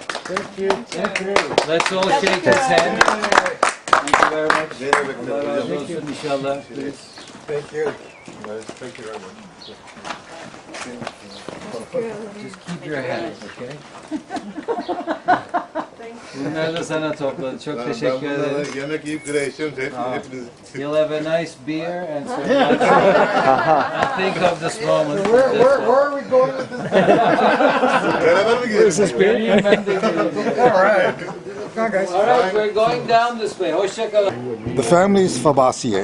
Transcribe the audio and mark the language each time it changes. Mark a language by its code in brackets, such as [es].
[en] Thank you. Thank you. Let's all shake his hand. Thank you very much. [tr] Allah razı olsun inşallah. [en] Thank you. Thank you very much. Just keep your hands, okay? [tr] Bunları da sana topladı. Çok teşekkür ederim. Yemek yiyip güreşiyorum. Hepiniz. [en] You'll have a nice beer and some lunch. And think of this moment. Where are we going with this? [tr] Beraber mi gidiyoruz? Benim ben de geleceğim. [en] All right. Come on, guys. All right, we're going down this way. [tr] Hoşça kalın. [en] The family is Fabaceae.